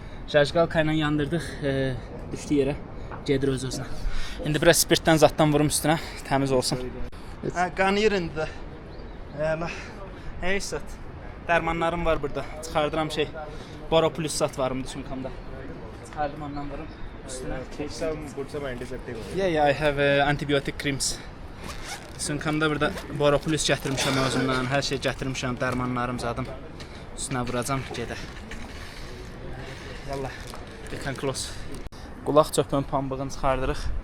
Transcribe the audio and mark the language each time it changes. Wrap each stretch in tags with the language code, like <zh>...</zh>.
<az>Jajgalka ilə yandırdıq, düşdü yerə, gedir öz-özünə. İndi biraz spirtdən zaddan vurum üstünə, təmiz olsun. Qanıyır indi də. Heysat. Dərmanlarım var burada. Çıxardıram Boro Plus sat varımdı sumkamda. Çıxardım ondan vurum üstünə.</az> <en>Some antiseptic. Yeah, I have antibiotic creams.</en> <az>Sumkamda burada Boro Plus gətirmişəm özümdən, hər şey gətirmişəm, dərmanlarım zadım. Üstünə vuracam, gedək. Yallah,</az> <en>we can close.</en> <az>Qulaq çöpün pambığını çıxardırıq.</az>